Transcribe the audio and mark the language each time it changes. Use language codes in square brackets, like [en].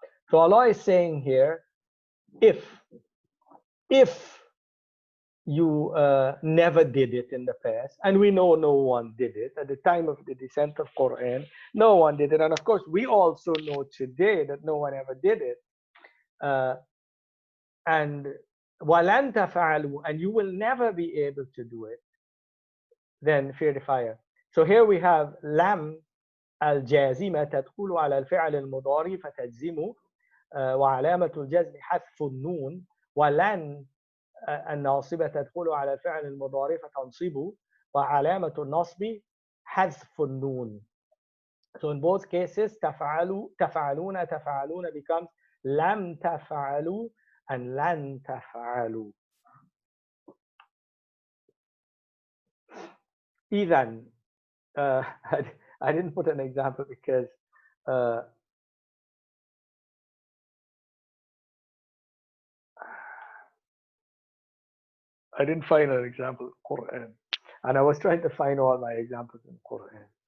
[en] So Allah is saying here, if you never did it in the past, and we know no one did it at the time of the descent of Quran, no one did it, and of course we also know today that no one ever did it. And [ar] وَلَن تَفْعَلُوا, [en] and you will never be able to do it, then fear the fire. So here we have lam [ar] الجازمة تدخل على الفعل المضارع فتجزم وعلامة الجزم حذف النون ولن الناصبة تدخل على الفعل المضارع فتنصب وعلامة النصب حذف النون. [en] So in both cases تفعلون becomes [ar] لم تفعلوا [en] and [ar] لن تفعلوا. [en] إذن I didn't put an example because I didn't find an example in Quran, and I was trying to find all my examples in Quran.